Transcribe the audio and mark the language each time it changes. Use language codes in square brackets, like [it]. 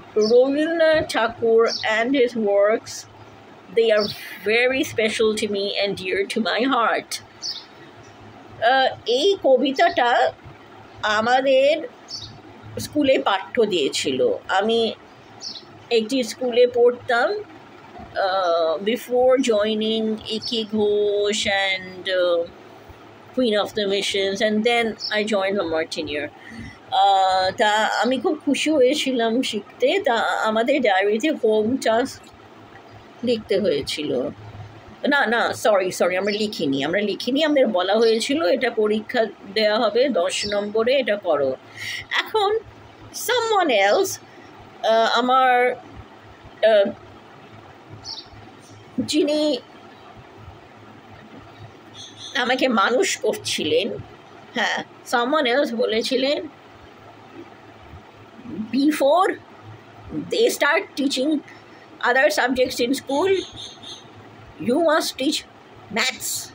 [en] Rabindranath Tagore and his works, they are very special to me and dear to my heart. [bn] এই কবিতাটা আমাদের স্কুলে পাঠ্য দিয়েছিল। আমি একটি স্কুলে পড়তাম [en] before joining [bn] A.K. [en] Ghosh and Queen of the Missions, and then I joined La Martiniere. [bn] তা আমি খুব খুশি হয়েছিলাম শিখতে। তা আমাদের ডায়েরিতে হোম টাস্ক লিখতে হয়েছিল। না সরি আমরা লিখিনি, আমাদের বলা হয়েছিল এটা পরীক্ষা দেওয়া হবে 10 নম্বরে, এটা করো। এখন [en] someone else, [bn] আমার যিনি আমাকে মানুষ করছিলেন, হ্যাঁ, [en] someone else [bn] বলেছিলেন, [en] before they start teaching other subjects in school, you must teach maths.